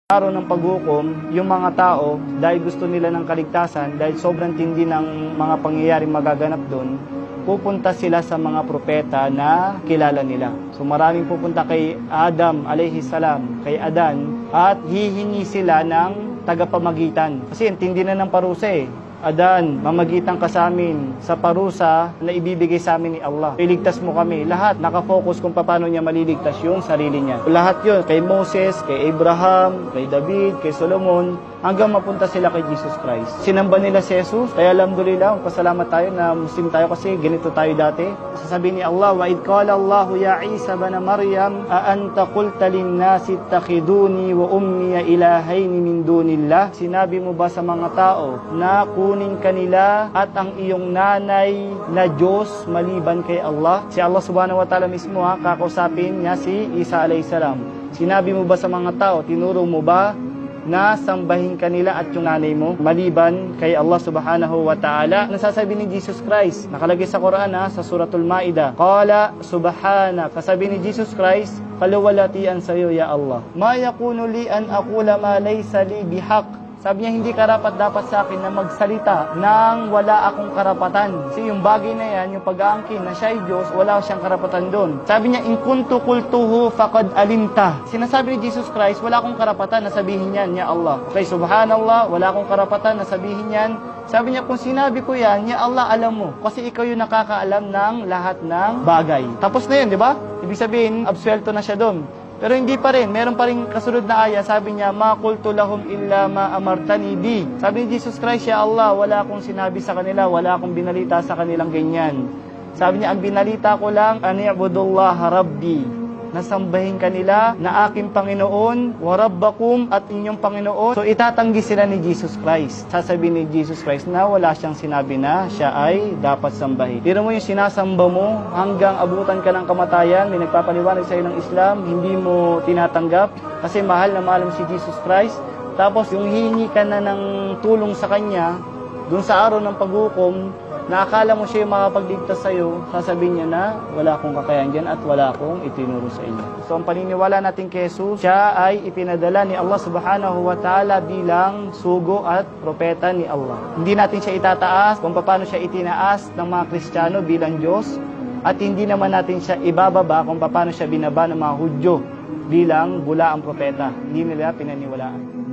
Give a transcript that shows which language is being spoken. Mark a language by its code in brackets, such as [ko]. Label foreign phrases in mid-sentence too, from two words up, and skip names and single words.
[tl] Araw ng paghukom, yung mga tao, dahil gusto nila ng kaligtasan, dahil sobrang tindi ng mga pangyayaring magaganap doon, pupunta sila sa mga propeta na kilala nila. So maraming pupunta kay Adam [ar] عليه السلام, [tl] kay Adan, at hihingi sila ng tagapamagitan. Kasi tindi na ng parusa eh. Adan, mamagitan ka sa amin sa parusa na ibibigay sa amin ni Allah. Iligtas mo kami. Lahat nakafocus kung paano niya maliligtas yung sarili niya. Lahat yun, kay Moses, kay Abraham, kay David, kay Solomon, hanggang mapunta sila kay Jesus Christ. Sinamba nila si Jesus, kaya alhamdulillah, pasalamat tayo na Muslim tayo kasi ganito tayo dati. Sasabihin ni Allah, [ar] وَإِذْ قَالَ اللَّهُ يَا عِيسَى بْنَ مَرْيَمَ أَأَنْتَ قُلْتَ لِلنَّاسِ اتَّخِذُونِي وَأُمِّيَ إِلَٰهَيْنِ مِن دُونِ اللَّهِ. [tl] Sinabi mo ba sa mga tao na kunin kanila at ang iyong nanay na Diyos maliban kay Allah? Si Allah [ar] سبحانه وتعالى [tl] mismo kakausapin niya si Isa [ar] عليه السلام. [tl] Sinabi mo ba sa mga tao, tinuro mo ba na sambahin kanila at yung nanay mo maliban kay Allah [ar] سبحانه وتعالى? [tl] Nasasabi ni Jesus Christ, nakalagay sa Quran sa Suratul Ma'idah, [ar] قال سبحان, [tl] kasabi ni Jesus Christ, kaluwalhatian sa'yo [ar] يا الله ما يكون لي أن أقول ما ليس لي بحق. [tl] Sabi niya, hindi karapat dapat sa akin na magsalita nang wala akong karapatan. Kasi yung bagay na yan, yung pag-aangkin na siya ay Diyos, wala siyang karapatan doon. Sabi niya, [ar] إن كنت قلته فقد علمت. [tl] Sinasabi ni Jesus Christ, wala akong karapatan na sabihin yan, [ar] يا الله. [tl] Okay, subhanallah, wala akong karapatan na sabihin yan. Sabi niya, kung sinabi ko yan, [ar] يا الله, [tl] alam mo. Kasi ikaw yung nakakaalam ng lahat ng bagay. Tapos na yun, di ba? Ibig sabihin, absuelto na siya doon. Pero hindi pa rin, meron pa rin kasunod na aya, sabi niya, [ar] ما قلت لهم إلا ما أمرتني به. [tl] Sabi ni Jesus Christ, [ar] يا الله, [tl] wala akong sinabi sa kanila, wala akong binalita sa kanilang ganyan. Sabi niya, ang binalita ko lang, [ar] أن اعبدوا الله ربي, [tl] nasambahin kanila na aking Panginoon, [ar] وربكم, [tl] at inyong Panginoon. So itatanggi sila ni Jesus Christ. Sasabihin ni Jesus Christ na wala siyang sinabi na siya ay dapat sambahin. Tira mo yung sinasamba mo hanggang abutan ka ng kamatayan, may nagpapaliwanag sa iyo ng Islam, hindi mo tinatanggap kasi mahal na mahal mo si Jesus Christ. Tapos yung hihingi ka na ng tulong sa Kanya, dun sa araw ng paghukom, na akala mo siya yung makapagligtas sa'yo, sasabihin niya na wala akong kakayahan dyan at wala akong itinuro sa inyo. So ang paniniwala natin kay Jesus, siya ay ipinadala ni Allah [ar] سبحانه وتعالى [tl] bilang sugo at propeta ni Allah. Hindi natin siya itataas kung paano siya itinaas ng mga Kristiyano bilang Diyos, at hindi naman natin siya ibababa kung paano siya binaba ng mga Hudyo bilang bula ang propeta. Hindi nila pinaniwalaan.